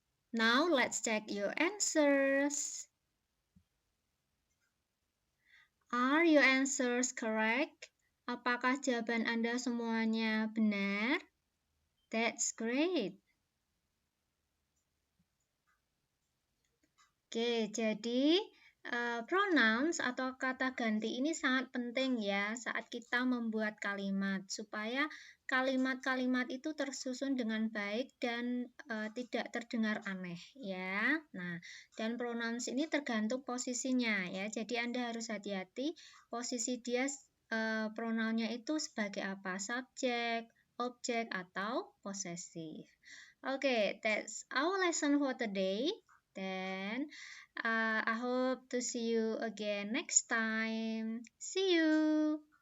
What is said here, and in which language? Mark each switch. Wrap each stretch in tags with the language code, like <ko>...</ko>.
<en>Now let's check your answers. Are your answers correct?</en> <id>Apakah jawaban Anda semuanya benar?</id> <en>That's great.</en> <id>Oke, jadi pronouns atau kata ganti ini sangat penting ya saat kita membuat kalimat supaya kalimat-kalimat itu tersusun dengan baik dan tidak terdengar aneh ya. Nah, dan pronouns ini tergantung posisinya ya. Jadi Anda harus hati-hati posisi dia pronounnya itu sebagai apa? Subjek, objek atau possessive.</id> <en>Okay, that's our lesson for today. Then I hope to see you again next time. See you.</en>